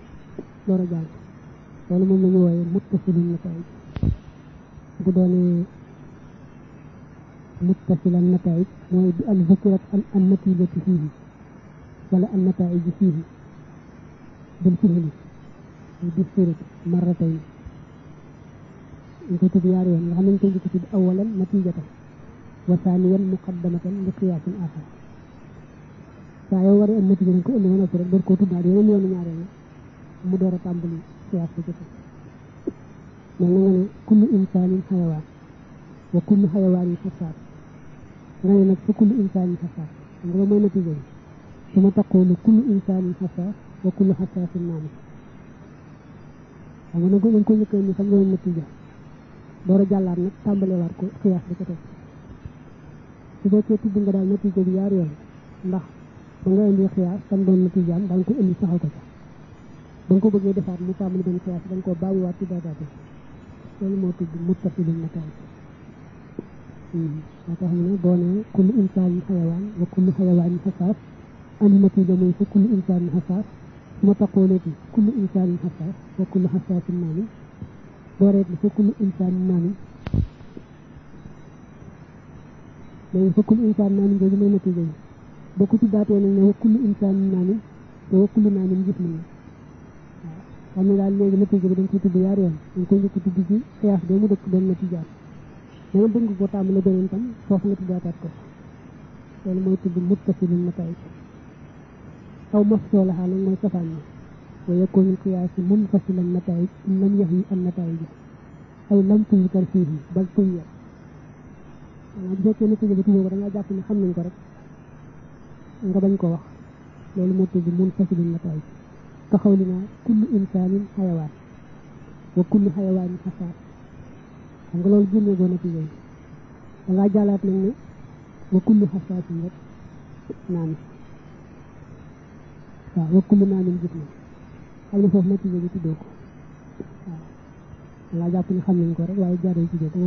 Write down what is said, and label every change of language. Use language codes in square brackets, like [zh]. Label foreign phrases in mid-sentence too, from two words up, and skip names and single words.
[wo] loolu moom la ñu wooye [ar] متصل النتائج [wo] bu doonee [ar] متصلا النتائج [wo] mooy bi [ar] أن ذكرت النتيجة فيه ولا النتائج فيه بالفعل بصورة مرتين [wo] ñu ko tudd ñaari yoon nga xam ne ñu koy njëkk tudd [ar] أولاً نتيجةً وثانياً مقدمةً لقياسٍ آخر [wo] saa yoo waree am natiija dañ ko indi woon rek door koo tuddaat yeneen yoonu ñaareel mu door a tàmbali qiyaas bi ci mel na nga ne [ar] كل إنسان حيوان وكل حيوان حساس [wo] nga ne nag [ar] فكل إنسان حساس [wo] xam nga mooy natiija bi su ma taqoolu [ar] كل إنسان حساس وكل حساس نامٍ [wo] xam nga nag dañ ko njëkk ni xam nga natiija door a jàllaat nag tàmbalewaat ko qiyaas bi ko teg su fekkee tudd nga daal natiija bi yaar yoon ndax ba nga indi xiyaas tam doon natiijaam da nga ko indi saxal ko ca ba nga ko bëggee defaat mu tàmbali benn xiyaas da nga koo bàyyiwaat ci daadaate loolu moo tudd [ar] متصل النتائج [wo] moo tax mu ne boo nee [ar] كل إنسان حيوان وكل حيوان حساس [wo] andi natiija mooy [ar] فكل إنسان حساس [wo] su ma taqoolee ci [ar] كل إنسان حساس وكل حساس نامٍ [wo] dooreet li [ar] فكل إنسان نامٍ [wo] léegi [ar] فكل إنسان نامٍ [wo] jooju mooy natiija yi boo ko tuddaatee nag ne [ar] وكل إنسان نامٍ [wo] te [ar] وكل نامٍ [wo] gis nañ waaw xam ne daal léegi natiija bi dañ koy tudd yaar yoon dañ koy njëkk tudd ci xiyaas boo mu dëkk doon natiijaat da nga bëgg ko tàmbale beneen tam foofu nga tuddaataat ko loolu mooy tudd [ar] متصل النتائج أو مفصولها [wo] nag mooy safaan ni [ar] ويكون القياس منفصل النتائج إن لم يحو النتائج أي لم تذكر فيه بل طويت [wo] bu fekkee natiija bi tuddoo ko da ngaa jàpp ne xam nañ ko rek nga bañ ko wax loolu moo tudd [ar] منفصل النتائج كقولنا كل إنسان حيوان وكل حيوان حساس [wo] xam nga loolu génne goo natiija yi da ngaa jàllaat nag ne [ar] وكل حساس [wo] rek naan waaw [ar] وكل نامٍ [wo] gis na xam ne foofu natiija bi tuddoo ko waaw da ngaa jàpp ne xam nañ ko rek waaye jaaree tuddoo ko